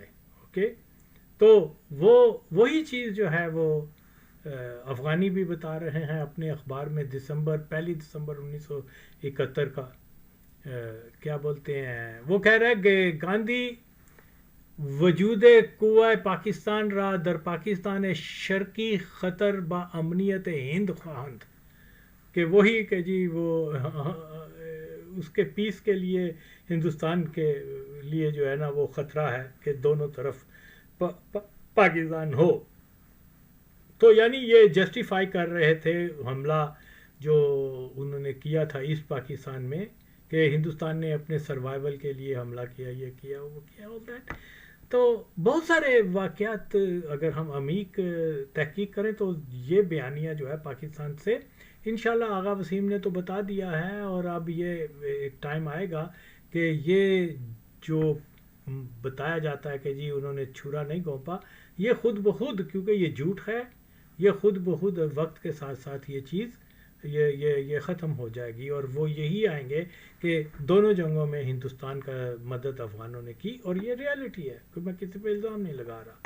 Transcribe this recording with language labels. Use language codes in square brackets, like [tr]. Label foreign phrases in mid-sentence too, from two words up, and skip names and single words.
[ur] اوکے، تو وہی چیز جو ہے وہ افغانی بھی بتا رہے ہیں اپنے اخبار میں، پہلی دسمبر 1971 کا کیا بولتے ہیں، وہ کہہ رہے کہ گاندھی [fa] وجود قوہ پاکستان را در پاکستان شرقی خطر با امنیت ہند خواہند، [ur] کہ وہی کہ جی وہ اس کے پیس کے لیے ہندوستان کے لیے جو ہے نا وہ خطرہ ہے کہ دونوں طرف پاکستان ہو۔ تو یعنی یہ جسٹیفائی کر رہے تھے حملہ جو انہوں نے کیا تھا ایسٹ پاکستان میں، کہ ہندوستان نے اپنے سروائیول کے لیے حملہ کیا، یہ کیا، وہ کیا، [en] all that. [ur] تو بہت سارے واقعات اگر ہم عمیق تحقیق کریں تو یہ بیانیہ جو ہے پاکستان سے انشاءاللہ آغا وسیم نے تو بتا دیا ہے، اور اب یہ ایک ٹائم آئے گا کہ یہ جو بتایا جاتا ہے کہ جی انہوں نے چھرا نہیں گھونپا، یہ خود بخود، کیونکہ یہ جھوٹ ہے، یہ خود بخود وقت کے ساتھ ساتھ یہ چیز یہ ختم ہو جائے گی، اور وہ یہی آئیں گے کہ دونوں جنگوں میں ہندوستان کا مدد افغانوں نے کی، اور یہ ریالٹی ہے، کہ میں کسی پہ الزام نہیں لگا رہا.